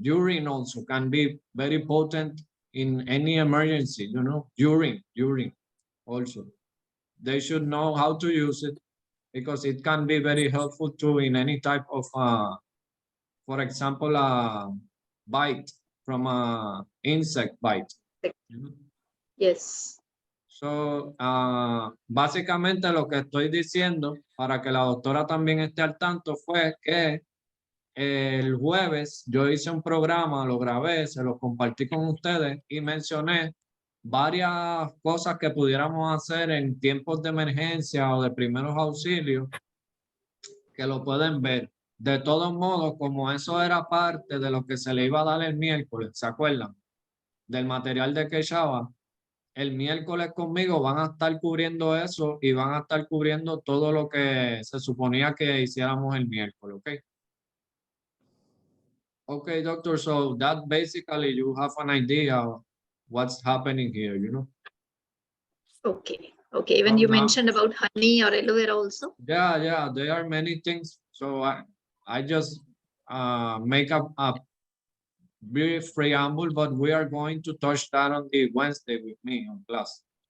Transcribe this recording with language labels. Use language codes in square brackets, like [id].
[en] Urine also can be very potent in any emergency, you know, urine also. They should know how to use it because it can be very helpful too in any type of, for example, a bite from a insect bite. You know? Yes. [es] So, básicamente lo que estoy diciendo para que la doctora también esté al tanto fue que el jueves yo hice un programa, lo grabé, se lo compartí con ustedes y mencioné varias cosas que pudiéramos hacer en tiempos de emergencia o de primeros auxilios que lo pueden ver. De todos modos, como eso era parte de lo que se le iba a dar el miércoles, ¿se acuerdan? Del material de Quechua, el miércoles conmigo van a estar cubriendo eso y van a estar cubriendo todo lo que se suponía que hiciéramos el miércoles, ¿ok? [en] Okay, doctor, so that basically you have an idea of what's happening here, you know? Okay. Okay. Even So you now- mentioned about honey or aloe vera also. Yeah, there are many things. So I just make a brief preamble, but we are going to touch that on the Wednesday with me on class.